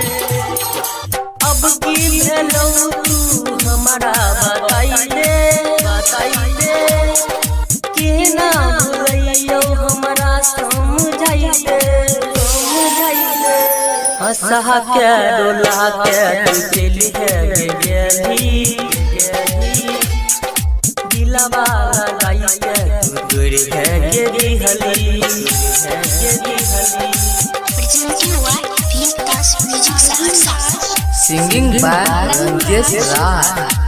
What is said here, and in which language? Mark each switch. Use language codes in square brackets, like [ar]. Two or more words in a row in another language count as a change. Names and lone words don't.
[bho] अब की भेलो तू हमारा बताई दे के ना भूलियो हमारा समझाई दे हंसा के डोला के तू चली है गेली दिलवा लगाई के तू दूर है गेली हली [en] Singing by Ranjesh Raj.